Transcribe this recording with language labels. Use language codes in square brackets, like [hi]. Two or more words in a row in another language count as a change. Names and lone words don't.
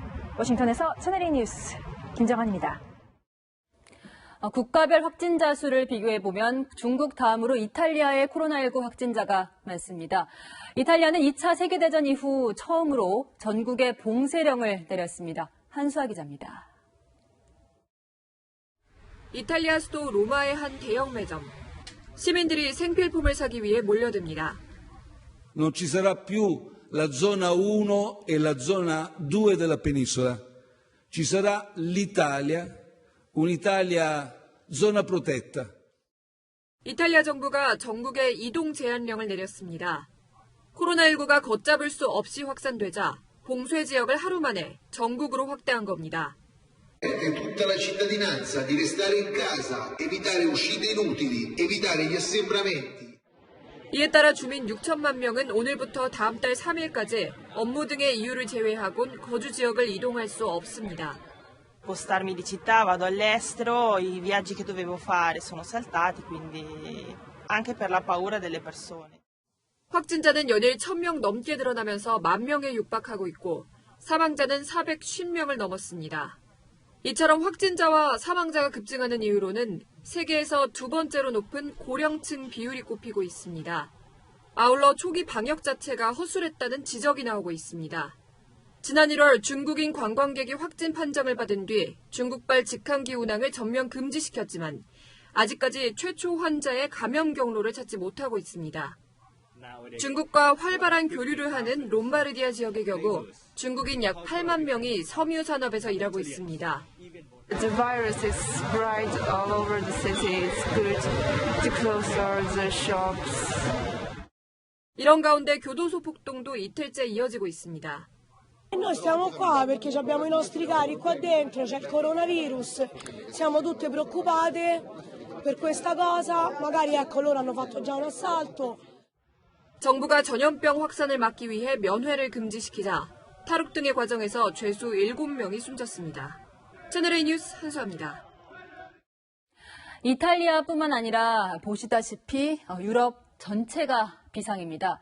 [ko] 워싱턴에서 채널A 뉴스 김정환입니다. 국가별 확진자 수를 비교해보면 중국 다음으로 이탈리아의 코로나19 확진자가 많습니다. 이탈리아는 2차 세계대전 이후 처음으로 전국에 봉쇄령을 내렸습니다. 한수아 기자입니다. 이탈리아 수도 로마의 한 대형 매점. 시민들이 생필품을 사기 위해 몰려듭니다. [it] Non ci sarà più la zona 1 e la zona 2 della penisola. Ci sarà l'Italia, un'Italia zona protetta. [ko] 이탈리아 정부가 전국에 이동 제한령을 내렸습니다. 코로나19가 걷잡을 수 없이 확산되자 봉쇄 지역을 하루 만에 전국으로 확대한 겁니다. [it] Tutta la cittadinanza di restare in casa, evitare uscite inutili, evitare gli assembramenti. [ko] 이에 따라 주민 6천만 명은 오늘부터 다음 달 3일까지 업무 등의 이유를 제외하곤 거주 지역을 이동할 수 없습니다. [it] Spostarmi di città, vado all'estero, i viaggi che dovevo fare sono saltati, quindi anche per la paura delle persone. [ko] 확진자는 연일 1,000명 넘게 늘어나면서 10,000명에 육박하고 있고 사망자는 450명을 넘었습니다. 이처럼 확진자와 사망자가 급증하는 이유로는 세계에서 두 번째로 높은 고령층 비율이 꼽히고 있습니다. 아울러 초기 방역 자체가 허술했다는 지적이 나오고 있습니다. 지난 1월 중국인 관광객이 확진 판정을 받은 뒤 중국발 직항기 운항을 전면 금지시켰지만 아직까지 최초 환자의 감염 경로를 찾지 못하고 있습니다. 중국과 활발한 교류를 하는 롬바르디아 지역의 경우 중국인 약 8만 명이 섬유 산업에서 일하고 있습니다. [en] The virus is spread all over the city. It's good to close all the shops. [ko] 이런 가운데 교도소 폭동도 이틀째 이어지고 있습니다. [it] Noi stiamo qua perché abbiamo i nostri cari qua dentro, c'è il coronavirus, siamo tutte preoccupate per questa cosa, magari ecco loro hanno fatto già un assalto. [ko] 정부가 전염병 확산을 막기 위해 면회를 금지시키자 탈옥 등의 과정에서 죄수 7명이 숨졌습니다. 채널A 뉴스 한수아입니다. 이탈리아뿐만 아니라 보시다시피 유럽 전체가 비상입니다.